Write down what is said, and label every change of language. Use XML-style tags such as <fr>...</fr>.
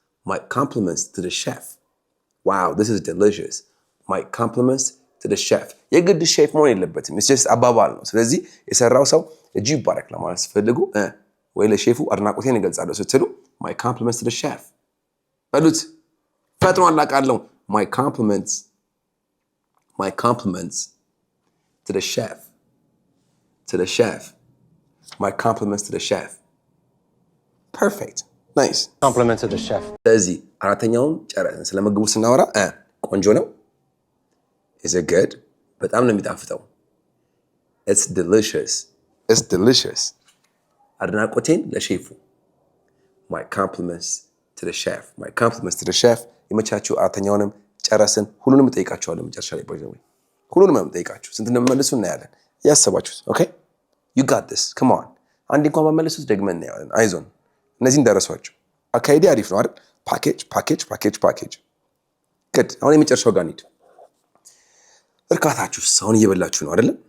<en>my compliments to the chef wow this is delicious my compliments to the chef</en> <am>የግድ ሼፍ መሆን የለበትም</am> <en>it's just</en> <am>አባባል ነው ስለዚህ የሰራው ሰው እጁ ይባረክ ለማለት ሲፈልጉ ወይ ለሼፉ አድናቆቴን እገልጻለሁ ስትሉ</am> <en>my compliments to the chef</en> <am>በሉት ፈጥኖ አላቃለሁ</am> <en>my compliments to the chef my compliments to the chef perfect nice compliment to the chef</en> <am>ስለዚህ አራተኛውን ጨረስን ስለ ምግቡ ስናወራ ቆንጆ ነው</am> <en>is it good</en> <am>በጣም ነው የሚጣፍጠው።</am> <en>It's delicious. It's delicious.</en> <am>አድናቆቴን ለሼፉ</am> <en>My compliments to the chef. My compliments to the chef.</en> <am>የመቻችሁ አራተኛውንም ጨረስን። ሁሉንም እጠይቃችኋለሁ መጨረሻ ላይ ባይዘው ሁሉንም እጠይቃችሁ ስንት እንደምመልሱ እናያለን። ያሰባችሁት ኦኬ</am> <en>you got this come on</en> <am>አንድ እንኳን መመለሱት ደግመን እናያለን። አይዞን እነዚህ እንደረሷቸው አካይዲ አሪፍ ነው አይደል? ፓኬጅ good አሁን የመጨረሻው ጋር እንሂድ። እርካታችሁስ አሁን እየበላችሁ ነው አይደል?</am>